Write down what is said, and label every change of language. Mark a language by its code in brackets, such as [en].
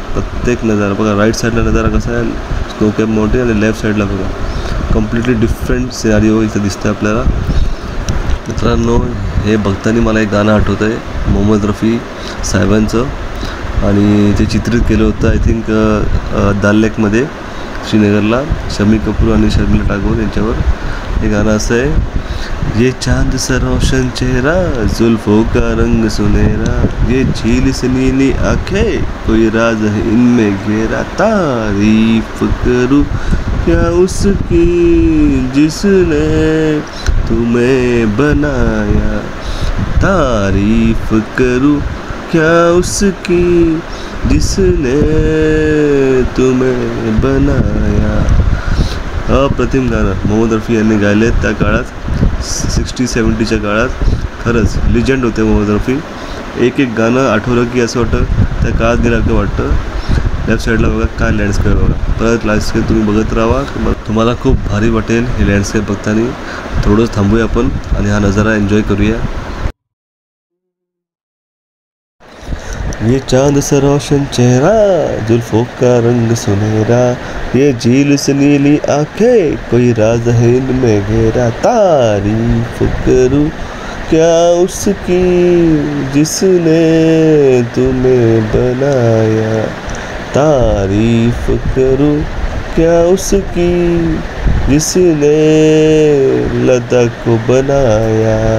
[mr] प्रत्येक नजारा बघा, राईट साईडला नजारा कसा आहे [en] snow cap mountain [mr] आणि लेफ्ट साईडला बघा [en] completely different scenario [mr] इथं दिसतं आपल्याला. मित्रांनो हे बघताना मला एक गाणं आठवतं आहे मोहम्मद रफी साहेबांचं आणि ते चित्रित केलं होतं [en] I think [mr] दाल लेकमध्ये श्रीनगरला शमी कपूर आणि शर्मिला टागोर यांच्यावर. हे गाणं असं आहे, [hi] ये चांद सा रोशन चेहरा जुल्फों का रंग सुनहरा, ये झील से नीली आंखें कोई राज है इनमें घेरा, तारीफ करूं क्या उसकी जिसने तुम्हें बनाया, तारीफ करूं क्या उसकी जिसने तुम्हें बनाया. [mr] अप्रतिम गाणं मोहम्मद रफी यांनी गायले त्या काळात 60-70च्या काळात. खरंच लिजंड होते मोहम्मद रफी. एक एक गाणं आठवलं की असं वाटतं त्या काळात गेल्यासारखं वाटतं. लेफ्ट साईडला बघा काय लँडस्केप बघा. परत लँडस्केप तुम्ही बघत राहा, तुम्हाला खूप भारी वाटेल हे लँडस्केप बघताना. थोडंच थांबूया आपण आणि हा नजारा एन्जॉय करूया. [hi] ये चांद सा रोशन चेहरा जुल्फों का रंग सुनहरा, ये झील से नीली आंखें कोई राज है इनमें घेरा, तारीफ करूं क्या उसकी जिसने तुम्हें बनाया, तारीफ करूं क्या उसकी जिसने लद्दाख को बनाया.